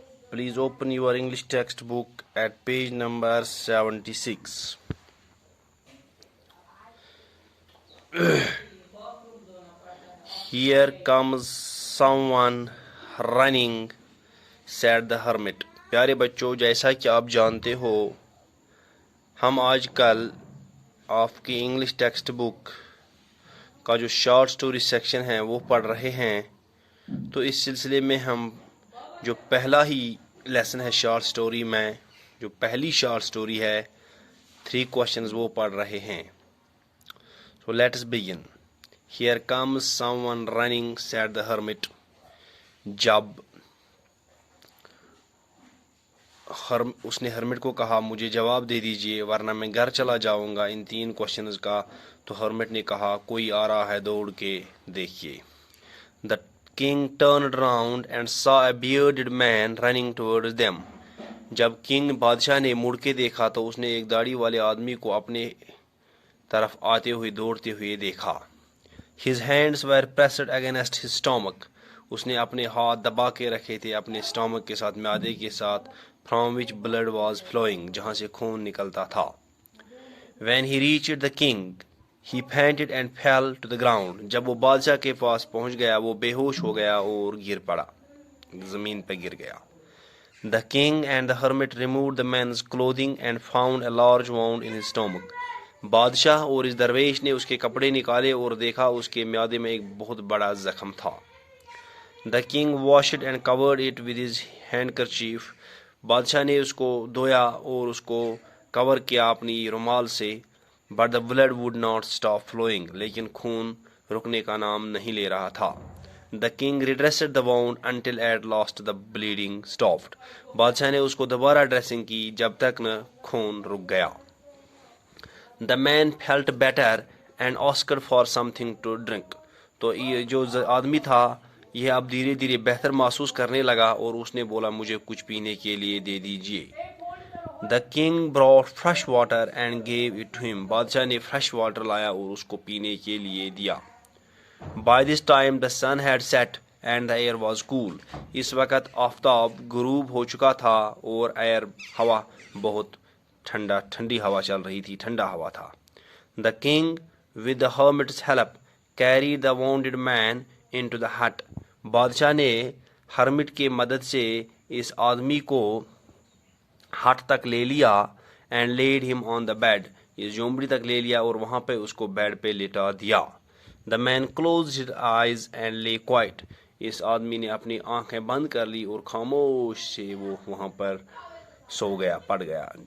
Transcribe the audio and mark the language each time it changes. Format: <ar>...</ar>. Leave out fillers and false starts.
<en>Please open your English textbook at page number 76. Here comes someone running, said the hermit.</en> <ur>پیارے بچوں، جیسا کہ آپ جانتے ہو ہم آج کل آپ کی انگلش ٹیکسٹ بک کا جو شارٹ سٹوری سیکشن ہے وہ پڑھ رہے ہیں، تو اس سلسلے میں ہم جو پہلا ہی لیسن ہے شارٹ سٹوری میں، جو پہلی شارٹ سٹوری ہے 3 questions وہ پڑھ رہے ہیں.</ur> <en>So let's begin. Here comes someone running, said the hermit.</en> <ur>جب اس نے ہرمٹ کو کہا مجھے جواب دے دیجئے ورنہ میں گھر چلا جاؤں گا ان 3 questions کا، تو ہرمٹ نے کہا کوئی آ رہا ہے، دوڑ کے دیکھیے.</ur> <en>The king turned round and saw a bearded man running towards them.</en> <ur>جب بادشاہ نے مڑ کے دیکھا تو اس نے ایک داڑھی والے آدمی کو اپنے طرف آتے ہوئے دوڑتے ہوئے دیکھا.</ur> <en>His hands were pressed against his stomach.</en> <ur>اس نے اپنے ہاتھ دبا کے رکھے تھے اپنے stomach کے ساتھ، معدے کے ساتھ.</ur> <en>From which blood was flowing.</en> <ur>جہاں سے خون نکلتا تھا.</ur> <en>When he reached the king, he panted and fell to the ground.</en> <ur>جب وہ بادشاہ کے پاس پہنچ گیا وہ بے ہوش ہو گیا اور گر پڑا، زمین پہ گر گیا.</ur> <en>The king and the hermit removed the man's clothing and found a large wound in his stomach.</en> <ur>بادشاہ اور اس درویش نے اس کے کپڑے نکالے اور دیکھا اس کے معدے میں ایک بہت بڑا زخم تھا.</ur> <en>The king washed and covered it with his handkerchief.</en> <ur>بادشاہ نے اس کو دھویا اور اس کو کور کیا اپنی رومال سے.</ur> <en>But the blood would not stop flowing.</en> <ur>لیکن خون رکنے کا نام نہیں لے رہا تھا.</ur> <en>The king redressed the wound until at last the bleeding stopped.</en> <ur>بادشاہ نے اس کو دوبارہ ڈریسنگ کی جب تک نہ خون رک گیا.</ur> <en>The man felt better and asked for something to drink.</en> <ur>تو یہ جو آدمی تھا یہ اب دھیرے دھیرے بہتر محسوس کرنے لگا اور اس نے بولا مجھے کچھ پینے کے لیے دے دیجیے.</ur> <en>The king brought fresh water and gave it to him.</en> <ur>بادشاہ نے فریش واٹر لایا اور اس کو پینے کے لیے دیا.</ur> <en>By this time the sun had set and the air was cool.</en> <ur>اس وقت آفتاب غروب ہو چکا تھا اور ہوا بہت ٹھنڈی ہوا چل رہی تھی، ٹھنڈا ہوا تھا.</ur> <en>The king with the hermit's help carried the wounded man into the hut.</en> <ur>بادشاہ نے ہرمٹ کے مدد سے اس آدمی کو ہٹ تک لے لیا.</ur> <en>and laid him on the bed.</en> <ur>اس جھونپڑی تک لے لیا اور وہاں پہ اس کو بیڈ پہ لٹا دیا.</ur> <en>The man closed his eyes and lay quiet.</en> <ur>اس آدمی نے اپنی آنکھیں بند کر لی اور خاموش سے وہ وہاں پر سو گیا، پڑ گیا.</ur>